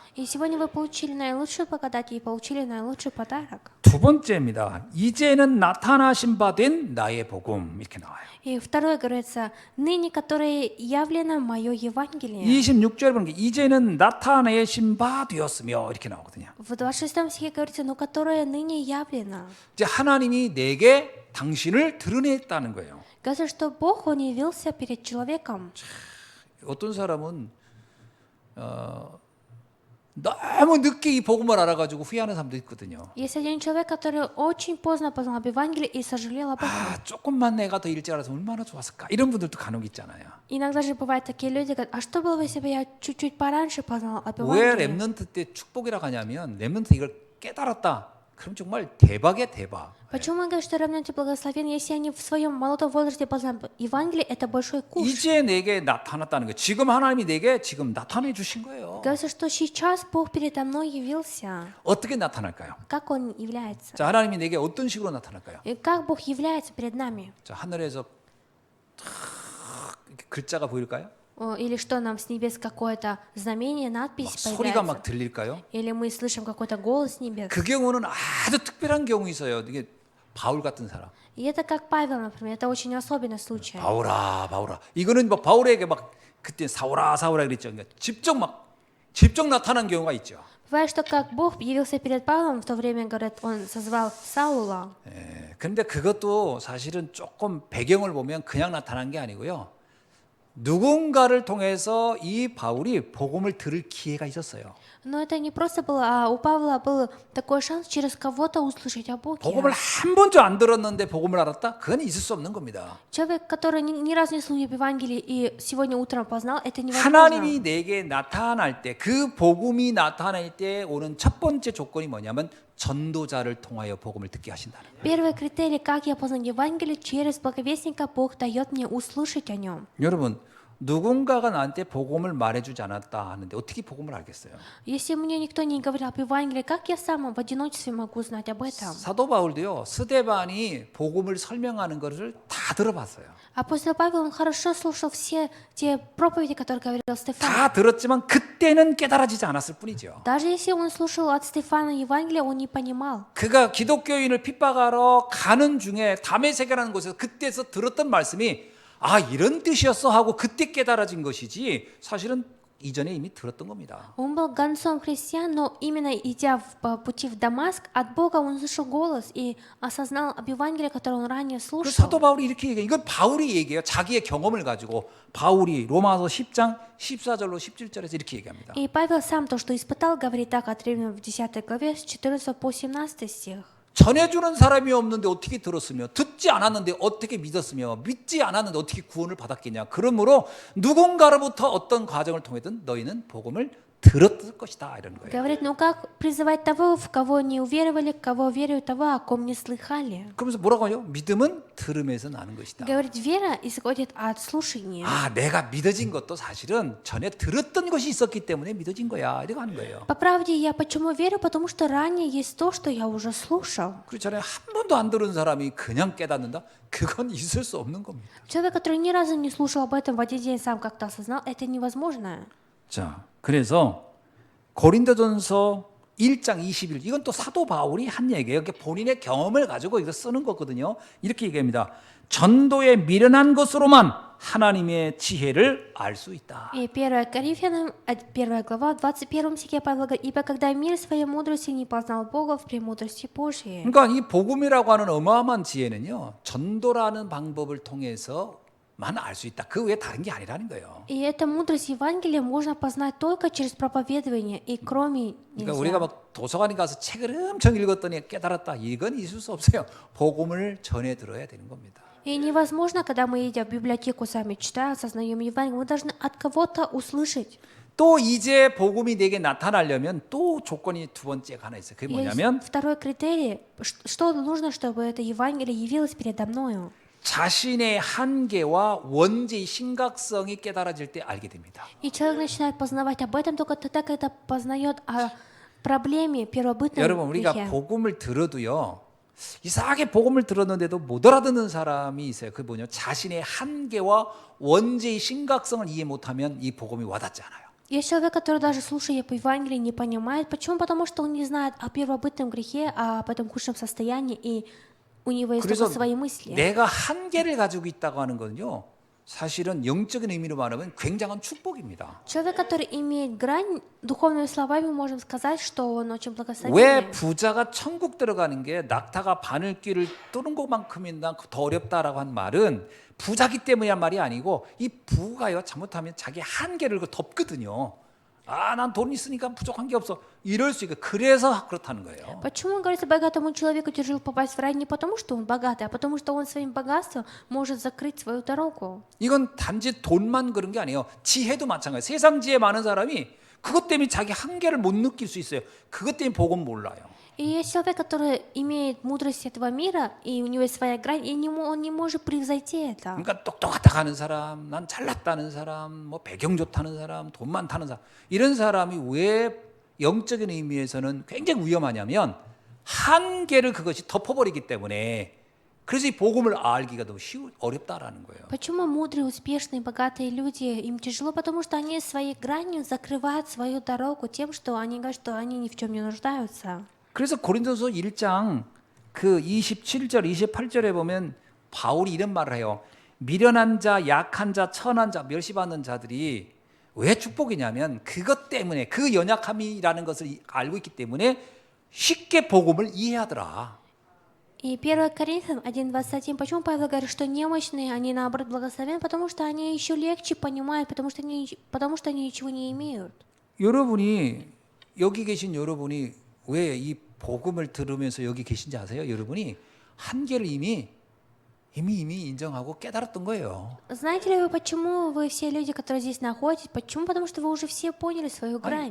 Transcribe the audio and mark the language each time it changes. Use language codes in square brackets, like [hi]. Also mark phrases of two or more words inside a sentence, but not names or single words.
[ru] И сегодня вы получили наилучшую благодать и получили наилучший подарок. [ko] 두 번째입니다. 이제는 나타나신 바 된 나의 복음 이렇게 나와요. [ru] И второе говорится, ныне, которое явлено мое Евангелие. [ko] 26절에 보면 이제는 나타내신 바 되었으며 이렇게 나오거든요. [ru] В 26 стихе говорится, но которое ныне явлено. [ko] 이제 하나님이 내게 당신을 드러냈다는 거예요. [ru] Говорится, что Бог, Он явился перед человеком. [ko] 어떤 사람은 너무 늦게 이 복음을 알아가지고 후회하는 사람도 있거든요. [ru] Есть один человек, который очень поздно познал об Евангелии и сожалел об этом. [ko] 조금만 내가 더 일찍 알아서 얼마나 좋았을까 이런 분들도 간혹 있잖아요. [ru] Иногда же бывают такие люди, говорят, а что было бы, если бы я чуть-чуть пораньше познал об [ko] 왜 [ru] Евангелии? [ko] 렘넌트 때 축복이라고 하냐면 렘넌트 이걸 깨달았다. 그럼 정말 대박이야 대박. [ru] Почему мы говорим, что равняйте благословен, если они в своем молодом возрасте познали Евангелие, это большой куш. [ko] 이제 내게 나타났다는 거예요. 지금 하나님이 내게 지금 나타내 주신 거예요. [ru] Говорится, что сейчас Бог передо мной явился. [ko] 어떻게 나타날까요? [ru] Как Он является? [ko] 자, 하나님이 내게 어떤 식으로 나타날까요? [ru] И как Бог является перед нами? [ko] 자, 하늘에서 탁 이렇게 글자가 보일까요? [ru] Или что, нам с небес какое-то знамение, [ko] 막 [ru] надпись [ko] 소리가 막 [ru] появляется? [ko] 들릴까요? [ru] Или мы слышим какой-то голос с небес? [ko] 그 경우는 아주 특별한 경우 있어요. 이게 바울 같은 사람. [ru] И это как Павел, например, это очень особенный случай. [ko] 바울아, 바울아. 이거는 뭐 바울에게 막 그때 사울아, 사울아 그랬죠. 그러니까 직접 나타난 경우가 있죠. [ru] Бывает, что как Бог явился перед Павлом, в то время, говорят, он созвал Саула. [ko] 예, 근데 그것도 사실은 조금 배경을 보면 그냥 나타난 게 아니고요. 누군가를 통해서 이 바울이 복음을 들을 기회가 있었어요. [ru] Но это не просто было, а у Павла был такой шанс через кого-то услышать о Боге. [ko] 복음을 한 번도 안 들었는데 복음을 알았다? 그건 있을 수 없는 겁니다. [ru] Человек, который ни разу не слышал об Евангелии и сегодня утром познал, это невозможно. [ko] 하나님이 내게 나타날 때, 그 복음이 나타날 때 오는 첫 번째 조건이 뭐냐면 전도자를 통하여 복음을 듣게 하신다는 거예요. [ru] Первый критерий, как я познал Евангелие, через благовестника Бог дает мне услышать о нем. [ko] 여러분, 누군가가 나한테 복음을 말해주지 않았다 하는데 어떻게 복음을 알겠어요? [ru] Если мне никто не говорил об Евангелии, как я сам в одиночестве могу знать об этом? [ko] 사도 바울도요. 스데반이 복음을 설명하는 것을 다 들어봤어요. [ru] Апостол Павел, он хорошо слушал все те проповеди, которые говорил Стефан. [ko] 다 들었지만 그때는 깨달아지지 않았을 뿐이죠. [ru] Даже если он слушал от Стефана Евангелие, он не понимал. [ko] 그가 기독교인을 핍박하러 가는 중에 다메섹이라는 곳에서 그때서 들었던 말씀이 아 이런 뜻이었어 하고 그때 깨달아진 것이지 사실은 이전에 이미 들었던 겁니다. [ru] Он был гонцом христиан, но именно идя по пути в Дамаск, от Бога он услышал голос и осознал об Евангелии, которое он ранее [ko] 그 [ru] слушал. [ko] 사도 바울이 이렇게 얘기해요. 이건 바울이 얘기해요. 자기의 경험을 가지고 바울이 로마서 10장 14절로 17절에서 이렇게 얘기합니다. [ru] И Павел сам то, что испытал, говорит так от Римлян в 10 главе, с 14 по 17 стих. [ko] 전해주는 사람이 없는데 어떻게 들었으며 듣지 않았는데 어떻게 믿었으며 믿지 않았는데 어떻게 구원을 받았겠냐. 그러므로 누군가로부터 어떤 과정을 통해든 너희는 복음을 들었을 것이다 이런 거예요. [ru] Говорит, ну как призывать того, в кого не уверовали, кого веруют того, о ком не слыхали? [ko] 그러면서 뭐라고 하죠? 믿음은 들음에서 на는 것이다. [ru] Говорит, вера исходит от слушания. [ko] 아, 내가 믿어진 것도 사실은 전에 들었던 것이 있었기 때문에 믿어진 거야. 이렇게 하는 거예요. [ru] По правде, я почему верю? Потому что ранее есть то, что я уже слушал. [ko] 그리고 전에 한 번도 안 들은 사람이 그냥 깨닫는다? 그건 있을 수 없는 겁니다. [ru] Человек, который ни разу не слушал об этом, в один день сам как-то осознал, это невозможно. [ko] 자, 그래서 고린도전서 1장 21 이건 또 사도 바울이 한 얘기예요. 본인의 경험을 가지고 이거 쓰는 거거든요. 이렇게 얘기합니다. 전도에 미련한 것으로만 하나님의 지혜를 알 수 있다. [ru] И 1 Коринфянам, 1 глава, 21 стихе Павел говорит, «Ибо когда мир своей мудрости не познал Бога в премудрости Божьей». [ko] 그러니까 이 복음이라고 하는 어마어마한 지혜는요. 전도라는 방법을 통해서 만 알 수 있다. 그 외에 다른 게 아니라는 거예요. [ru] И эта мудрость Евангелия можно познать только через проповедование, и кроме [ko] 그러니까 [ru] нельзя. [ko] 우리가 막 도서관에 가서 책을 엄청 읽었더니 깨달았다. 이건 있을 수 없어요. 복음을 전해 들어야 되는 겁니다. [ru] И невозможно, когда мы идем в библиотеку, сами читаем, осознаем Евангелие, мы должны от кого-то услышать. [ko] 또 이제 복음이 내게 나타나려면 또 조건이 두 번째가 하나 있어요. 그게 뭐냐면 [ru] Есть второй критерий, что нужно, чтобы это Евангелие явилось передо мною. [ko] 자신의 한계와 원죄의 심각성이 깨달아질 때 알게 됩니다. [ru] И человек начинает познавать об этом только тогда, когда познает о проблеме первобытном [ko] 여러분 우리가 [ru] грехе. [ko] 복음을 들어도요. 이상하게 복음을 들었는데도 못 알아듣는 사람이 있어요. 그게 뭐냐? 자신의 한계와 원죄의 심각성을 이해 못하면 이 복음이 와닿지 않아요. [ru] Есть человек, который даже слушая по Евангелию не понимает. Почему? Потому что он не знает о первобытном грехе, об этом худшем состоянии, и у него есть [ko] 그래서 [ru] только свои мысли. [ko] 내가 한계를 가지고 있다고 하는 건요. 사실은 영적인 의미로 말하면 굉장한 축복입니다. [ru] Человек, который имеет грань, духовными словами можем сказать, что он очень [ko] 왜 [ru] благословенный. [ko] 부자가 천국 들어가는 게 낙타가 바늘길을 뚫은 것만큼이나 더 어렵다라고 한 말은 부자기 때문이란 말이 아니고 이 부가요 잘못하면 자기 한계를 덮거든요. 아, 난 돈 있으니까 부족한 게 없어. 이럴 수 있고 그래서 그렇다는 거예요. [ru] Почему говорится, богатому человеку тяжело попасть в рай не потому, что он богатый, а потому, что он своим богатством может закрыть свою дорогу. [ko] 이건 단지 돈만 그런 게 아니에요. 지혜도 마찬가지예요. 세상 지혜 많은 사람이 그것 때문에 자기 한계를 못 느낄 수 있어요. 그것 때문에 복음 몰라요. [ru] И есть человек, который имеет мудрость этого мира, и у него есть своя грань, и он не может превзойти это. [ko] 그러니까 똑똑하다 하는 사람, 난 잘났다는 사람, 뭐 배경 좋다는 사람, 돈 많다는 사람 이런 사람이 왜 영적인 의미에서는 굉장히 위험하냐면 한계를 그것이 덮어버리기 때문에 그래서 이 복음을 알기가 너무 어렵다라는 거예요. [ru] Почему мудрые, успешные, богатые люди, им тяжело? Потому что они своей гранью закрывают свою дорогу тем, что они говорят, что они ни в чем не нуждаются. [ko] 그래서 고린도서 1장 그 27절, 28절에 보면 바울이 이런 말을 해요. 미련한 자, 약한 자, 천한 자, 멸시받는 자들이 왜 축복이냐면 그것 때문에 그 연약함이라는 것을 알고 있기 때문에 쉽게 복음을 이해하더라. [ru] И 1 Коринфянам 1:21. Почему Павел говорит, что немощные, они наоборот благословенны? Потому что они еще легче понимают, потому что они ничего не имеют. [ko] 여러분이 여기 계신 여러분이 왜 이 복음을 들으면서 여기 계신지 아세요? 여러분이 한계를 이미 인정하고 깨달았던 거예요. [ru] Знаете ли вы, почему вы все люди, которые здесь находитесь? Почему? Потому что вы уже все поняли свою грань.